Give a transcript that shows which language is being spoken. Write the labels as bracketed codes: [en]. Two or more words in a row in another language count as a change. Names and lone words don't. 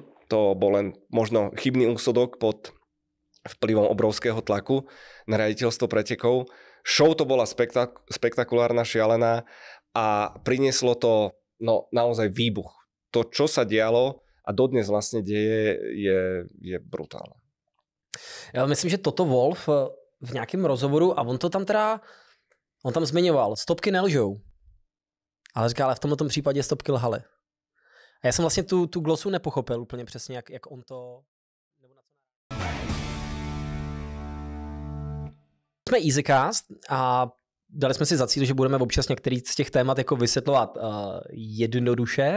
[sk] To bol len možno chybný úsudok pod vplyvom obrovského tlaku na riaditeľstvo pretekov. Show to bola spektakulárna, šialená a prinieslo to naozaj výbuch. To, čo sa dialo a dodnes vlastne deje, je brutálne. [cs] Já myslím, že Toto Wolff v nějakém rozhovoru, a on tam zmiňoval, stopky nelžou. Ale říká, ale v tomto případě stopky lhaly. A já jsem vlastně tu glosu nepochopil úplně přesně, jak on to... Jsme EasyCast a dali jsme si za cíl, že budeme občas některý z těch témat jako vysvětlovat jednoduše.